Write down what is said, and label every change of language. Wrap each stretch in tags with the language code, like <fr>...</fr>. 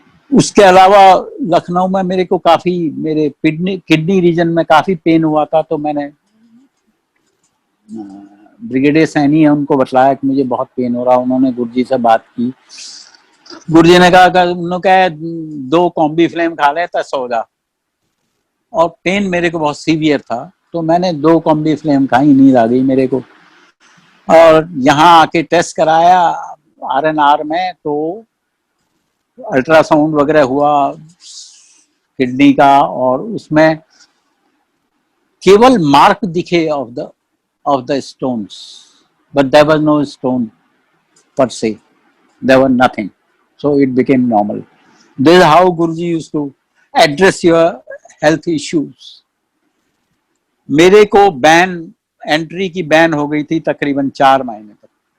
<hi>उसके अलावा लखनऊ में मेरे को काफी, मेरे किडनी रीजन में काफी पेन हुआ था, तो मैंने ब्रिगेडियर सैनी है उनको बतलाया कि मुझे बहुत पेन हो रहा। उन्होंने गुरुजी से बात की, गुरुजी ने कहा उन्होंने 2 कॉम्बी फ्लेम खा लेता सो जा। और पेन मेरे को बहुत सीवियर था, तो मैंने 2 कॉम्बी फ्लेम खाई, नींद आ गई मेरे को। और यहाँ आके टेस्ट कराया RNR में, तो अल्ट्रासाउंड वगैरह हुआ किडनी का, और उसमें केवल मार्क दिखे of the stones, but there was no stone per se, there was nothing, so it became normal.</hi> <en>This is how Guruji used to address your health issues.</en> <hi>मेरे को एंट्री की बैन हो गई थी तकरीबन 4 महीने तक।</hi>